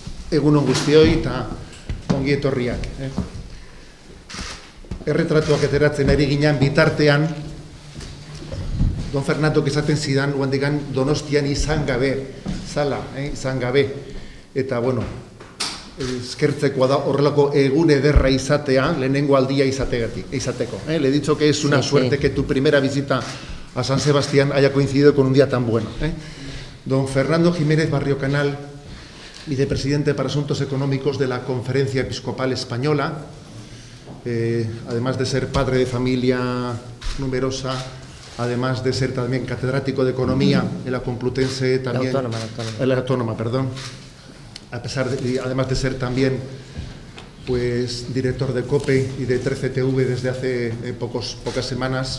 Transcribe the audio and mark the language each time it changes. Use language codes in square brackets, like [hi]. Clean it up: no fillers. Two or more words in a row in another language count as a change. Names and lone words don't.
[eu] Egunon guztioi eta ongi etorriak. Erretratuak ateratzen ari ginen bitartean, Don Fernandok esaten zidan, oandegan Donostian izan gabe, zala, izan gabe. Eta, bueno, eskertzekoa da horrelako egun ederra izatea, lehenengo aldia izateko. [es] Le he dicho que es una suerte que tu primera visita a San Sebastián haya coincidido con un día tan bueno. Don Fernando Jiménez Barrio Canal, vicepresidente para Asuntos Económicos de la Conferencia Episcopal Española, además de ser padre de familia numerosa, además de ser también catedrático de Economía en la Complutense, también la Autónoma, perdón, además de ser también pues director de COPE y de 13TV desde hace pocas semanas.